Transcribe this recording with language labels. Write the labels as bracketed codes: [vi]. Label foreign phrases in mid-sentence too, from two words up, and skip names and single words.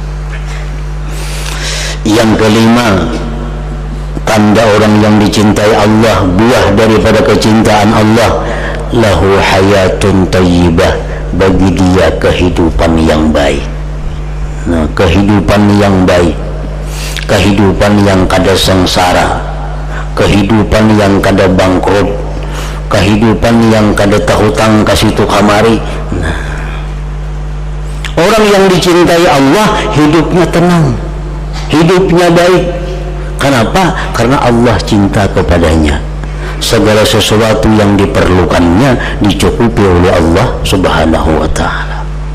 [id] Yang kelima, tanda orang yang dicintai Allah, buah daripada kecintaan Allah, [ar] له حياة طيبة, [id] bagi dia kehidupan yang baik. Nah, kehidupan yang baik, kehidupan yang kada sengsara, kehidupan yang kada bangkrut, kehidupan yang [bjn] kada tahutang kasitu kamari. [id] Nah, orang yang dicintai Allah hidupnya tenang, hidupnya baik. Kenapa? Karena Allah cinta kepadanya. Segala sesuatu yang diperlukannya dicukupi oleh Allah [ar] سبحانه وتعالى.